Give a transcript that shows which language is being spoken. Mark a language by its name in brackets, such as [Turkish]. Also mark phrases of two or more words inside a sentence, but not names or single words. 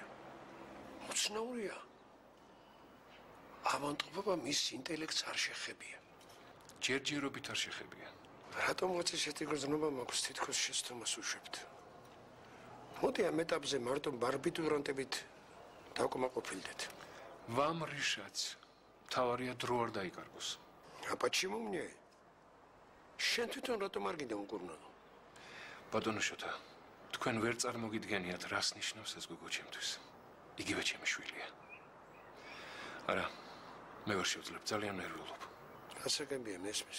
[Georgian] უცნაურია. ავანტყოფა მის ინტელექტს არ შეხებია. ჯერჯერობით არ შეხებია. რატომღაც ესეთი გრძნობა მაქვს თითქოს შეცდომას უშვებთ. მოდი ამ ეტაპზე მარტო ბარბიტურანტებით დავკმაყოფილდეთ. [Russian] Вам решать. [Georgian] თავარია დრო არ დაიკარგოს. [Russian] А почему мне? [Georgian] შენ თვითონ რატომ არ გინდა უკურნალო? ბატონო შოთა, თქვენ ვერ წარმოგიდგენიათ, რას ნიშნავს ეს გოგო ჩემთვის. იგივე ჩემი შვილია. არა, მე ვერ შევძლებ, ძალიან ნერვიულობ. გასაგებია მესმის.